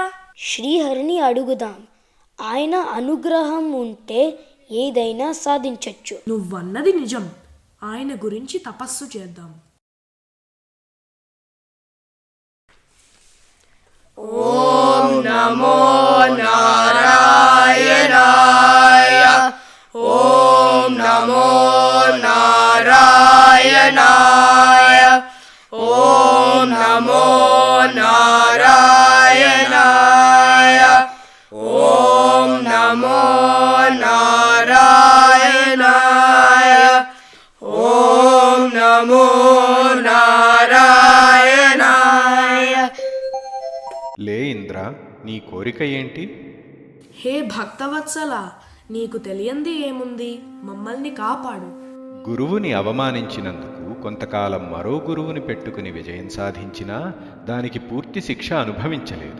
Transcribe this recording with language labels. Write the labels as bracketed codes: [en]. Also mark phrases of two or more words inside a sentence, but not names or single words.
[te] శ్రీహరిని అడుగుదాం. ఆయన అనుగ్రహం ఉంటే ఏదైనా సాధించొచ్చు. నువ్వన్నది నిజం. ఆయన గురించి తపస్సు చేద్దాం. [sa] ॐ नमो नारायणाय. ॐ नमो नारायणाय. ॐ नमो नारायणाय. ॐ नमो नारायणाय. ॐ नमो नारायणाय. [te] లే ఇంద్ర, నీ కోరిక ఏంటి? హే భక్తవత్సల, నీకు తెలియంది ఏముంది? మమ్మల్ని కాపాడు. గురువుని అవమానించినందుకు కొంతకాలం మరో గురువుని పెట్టుకుని విజయం సాధించినా దానికి పూర్తి శిక్ష అనుభవించలేదు.